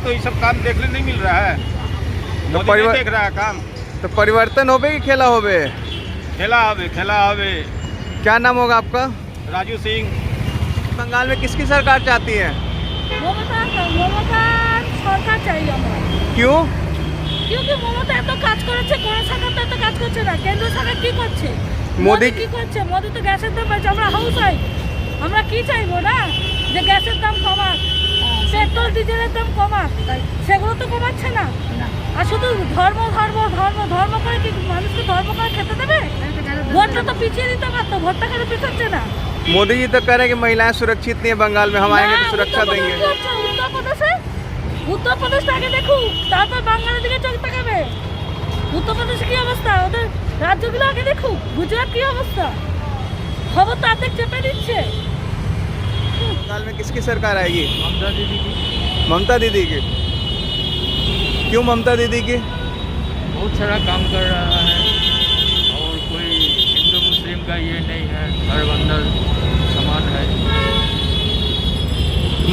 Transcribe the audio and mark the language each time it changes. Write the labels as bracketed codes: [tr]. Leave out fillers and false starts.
[hi] तो ये सब काम देखने नहीं मिल रहा है, मोदी नहीं देख रहा है काम। तो परिवर्तन होबे कि खेला होबे? [bn] खेला हवे। [hi] क्या नाम होगा आपका? राजू सिंह। बंगाल में किसकी सरकार चाहती है? [bn] মমতা সরকার চাই আমরা। [hi] क्यों? [bn] কিন্তু মমতা এত কাজ করেছে, কোন সরকার তো এত কাজ করছে না। কেন্দ্র সরকার কি করছে? মোদি কি করছে? মোদি তো গ্যাসের দাম বাড়ছে। আমরা হাউস ওয়াইফ, আমরা কি চাইবো না যে গ্যাসের দাম কমাক, পেট্রোল ডিজেলের দাম কমাক, সেগুলো তো কমাচ্ছে না। আর শুধু ধর্ম করে কি মানুষকে ধর্ম করে খেতে দেবে? ভোটটা তো পিছিয়ে দিতে পারতো, ভোটটা কেন পিছাচ্ছে না? [hi] मोदी जी तो कह रहे हैं कि महिलाएं सुरक्षित नहीं है बंगाल में, हम आएंगे तो सुरक्षा देंगे। उत्तर प्रदेश आगे देखो, [bn] তারপর বাংলার দিকে চোখ তাকাবে। উত্তর প্রদেশে কি অবস্থা, ওদের রাজ্যগুলো আগে দেখো। গুজরাট কি অবস্থা, খবর তো অর্ধেক চেপে দিচ্ছে। [hi] बंगाल में किसकी सरकार आएगी? ममता दीदी की। ममता दीदी की। क्यों ममता दीदी की? बहुत सारा काम कर रहा है और कोई हिंदू मुस्लिम का ये नहीं है, हर बंदा समान है।